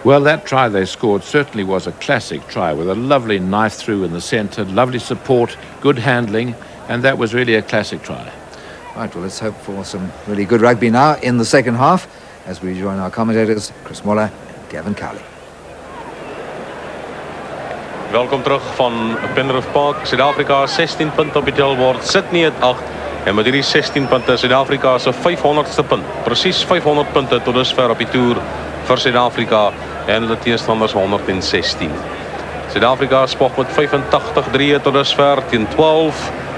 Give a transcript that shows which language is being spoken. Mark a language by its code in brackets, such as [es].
[en] Well, that try they scored certainly was a classic try with a lovely knife through in the centre, lovely support, good handling, and that was really a classic try. Right, well, let's hope for some really good rugby now in the second half as we join our commentators, Chris Moller and Gavin Cowley. [af] Welkom terug van Penrith Park. Suid-Afrika 16 punte op die tellbord. Sydney het 8. En met hierdie 16 punte, Suid-Afrika se 500ste punt. Presies 500 punte tot dusver op die toer vir Suid-Afrika en hulle teestanders 116. Suid-Afrika spog met 85-3 tot dusver teen 12.